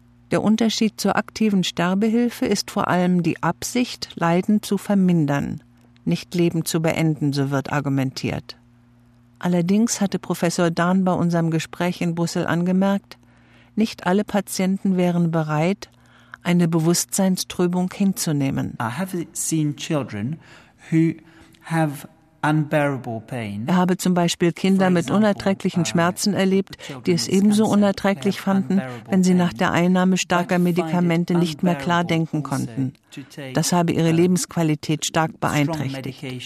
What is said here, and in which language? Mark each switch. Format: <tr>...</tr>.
<de>Der Unterschied zur aktiven Sterbehilfe ist vor allem die Absicht, Leiden zu vermindern, nicht Leben zu beenden, so wird argumentiert. Allerdings hatte Professor Dahn bei unserem Gespräch in Brüssel angemerkt, nicht alle Patienten wären bereit, eine Bewusstseinstrübung hinzunehmen.</de> <en>I have seen children who have unbearable pain.</en> <de>Er habe zum Beispiel Kinder mit unerträglichen Schmerzen erlebt, die es ebenso unerträglich fanden, wenn sie nach der Einnahme starker Medikamente nicht mehr klar denken konnten. Das habe ihre Lebensqualität stark beeinträchtigt.</de>